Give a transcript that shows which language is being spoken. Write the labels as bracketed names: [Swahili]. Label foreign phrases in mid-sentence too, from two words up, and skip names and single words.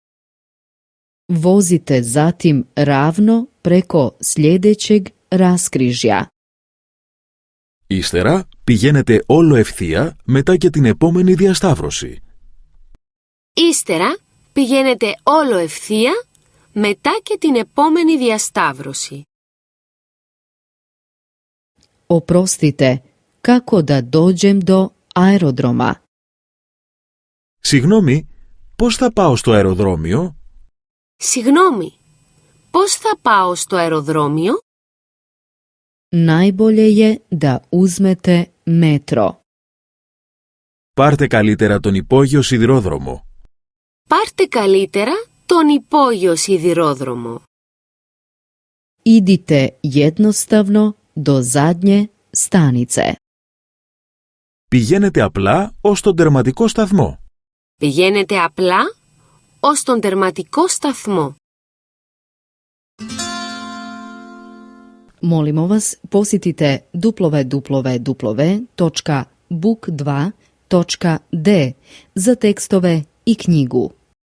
[Croatian] Vozite zatim ravno preko sljedećeg raskrižja. [Greek] Ύστερα πηγαίνετε όλο ευθεία μετά και την επόμενη διασταύρωση. Ύστερα πηγαίνετε όλο ευθεία μετά και την επόμενη διασταύρωση. [Croatian] Oprostite, kako da dođem do aerodroma? [Greek] Συγγνώμη, πώς θα πάω στο αεροδρόμιο? Συγγνώμη, πώς θα πάω στο αεροδρόμιο? [Croatian] Najbolje je da uzmete metro. [Greek] Πάρτε καλύτερα τον υπόγειο σιδηρόδρομο. Πάρτε καλύτερα τον υπόγειο σιδηρόδρομο. [Croatian] Idite jednostavno do zadnje stanice. [Greek] Πηγαίνετε απλά ως τον τερματικό σταθμό. Πηγαίνετε απλά ως τον τερματικό σταθμό. [Croatian] Molimo vas, posjetite www.book2.de za tekstove i knjigu.